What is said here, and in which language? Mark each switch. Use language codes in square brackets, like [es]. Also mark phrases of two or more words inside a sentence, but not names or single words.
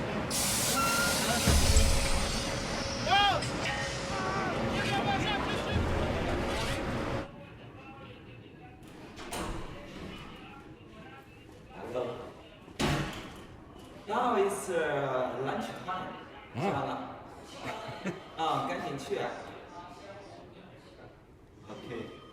[en] Now it's lunch time， [zh] 吃完了，赶紧去。OK。